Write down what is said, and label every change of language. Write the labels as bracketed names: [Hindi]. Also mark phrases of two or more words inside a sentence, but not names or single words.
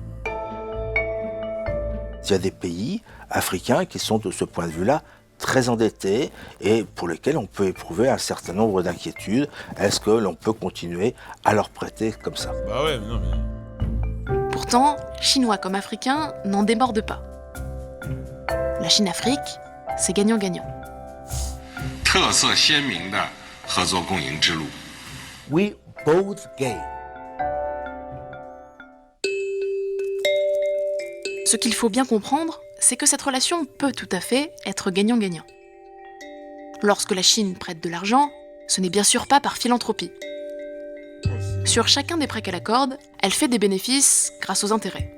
[French] Il y a des pays africains qui sont de ce point de vue-là très endettés et pour lesquels on peut éprouver un certain nombre d'inquiétudes. Est-ce que l'on peut continuer à leur prêter comme ça ? Bah ouais, mais non mais... Pourtant, Chinois comme Africains n'en débordent pas. La Chine-Afrique, c'est gagnant-gagnant. [Chinese] 特色鲜明的合作共赢之路。 [English] We both gain. [French] Ce qu'il faut bien comprendre, c'est que cette relation peut tout à fait être gagnant-gagnant. Lorsque la Chine prête de l'argent, ce n'est bien sûr pas par philanthropie. Sur chacun des prêts qu'elle accorde, elle fait des bénéfices grâce aux intérêts.